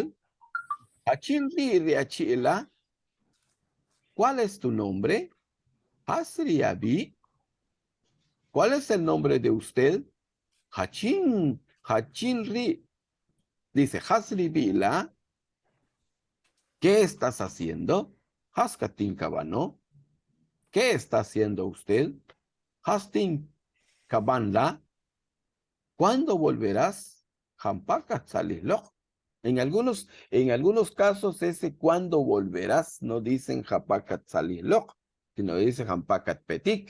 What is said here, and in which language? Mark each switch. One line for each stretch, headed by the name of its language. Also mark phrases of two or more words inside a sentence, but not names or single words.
Kʼicheʼ: Hachil Riachila.
Spanish: ¿Cuál es tu nombre?
Kʼicheʼ: Hasri Abi.
Spanish: ¿Cuál es el nombre de usted?
Kʼicheʼ: Hachin Ri. Dice Hasri Bila.
Spanish: ¿Qué estás haciendo?
Kʼicheʼ: Haskatin kabano.
Spanish: ¿Qué está haciendo usted?
Kʼicheʼ: Hastin kabanla.
Spanish: ¿Cuándo volverás?
Kʼicheʼ: Hampakat salihloch.
Spanish: En algunos casos, ese cuándo volverás no dicen
Kʼicheʼ: Hampakat salihloch,
Spanish: sino dicen
Kʼicheʼ: Hampakat petik.